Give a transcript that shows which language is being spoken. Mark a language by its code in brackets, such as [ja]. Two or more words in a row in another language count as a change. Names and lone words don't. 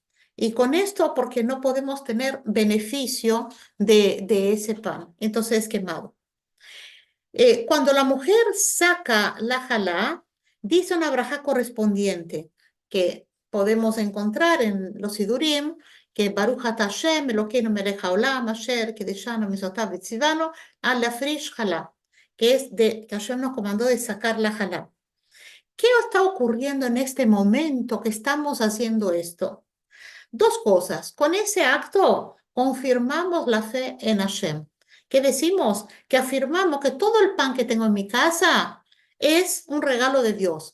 [es] Y con esto, porque no podemos tener beneficio de ese pan, entonces es quemado. Cuando la mujer saca la jalá, dice una braja correspondiente que podemos encontrar en los Sidurim, que [he] ברוך אתה השם אלוקינו מלך העולם אשר קדשנו במצוותיו וצוונו, על להפריש חלה, [es] que es de que Hashem nos comandó de sacar la jalá. ¿Qué está ocurriendo en este momento que estamos haciendo esto? Dos cosas. Con ese acto confirmamos la fe en Hashem. Que decimos que afirmamos que todo el pan que tengo en mi casa es un regalo de Dios.